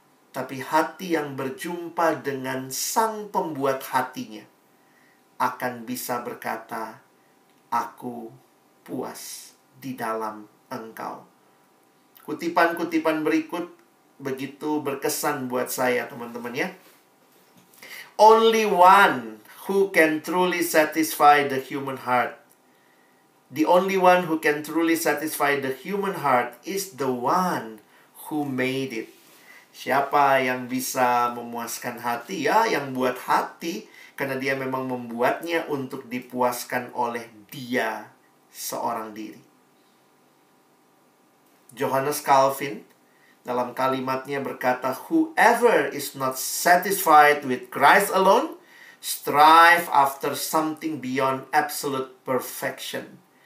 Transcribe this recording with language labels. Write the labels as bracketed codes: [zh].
[id] Tapi hati yang berjumpa dengan sang pembuat hatinya akan bisa berkata, aku puas di dalam engkau. Kutipan-kutipan berikut begitu berkesan buat saya, teman-teman ya. [en] Only one who can truly satisfy the human heart. The only one who can truly satisfy the human heart is the one who made it. [id] Siapa yang bisa memuaskan hati? Ya, yang buat hati, karena dia memang membuatnya untuk dipuaskan oleh dia seorang diri. [en] Johannes Calvin [id] dalam kalimatnya berkata, [en] whoever is not satisfied with Christ alone, strive after something beyond absolute perfection.